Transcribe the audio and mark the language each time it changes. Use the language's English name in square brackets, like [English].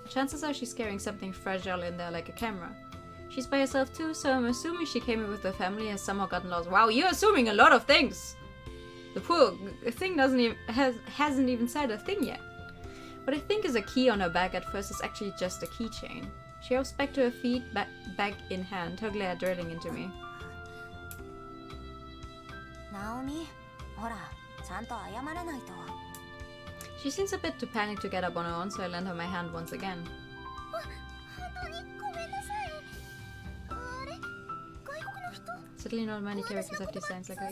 [English] Chances are she's carrying something fragile in there like a camera. She's by herself too, so I'm assuming she came in with her family and has somehow gotten lost. Wow, you're assuming a lot of things! The poor thing hasn't even said a thing yet. What I think is a key on her bag at first is actually just a keychain. She hops back to her feet, bag in hand, her glare drilling into me. [Japanese] Naomi, ほら、ちゃんと謝らないと。 [English] She seems a bit too panicked to get up on her own, so I lend her my hand once again. [Japanese] 本当にごめんなさい。あれ、外国の人? [English] Certainly not many characters have these signs like her.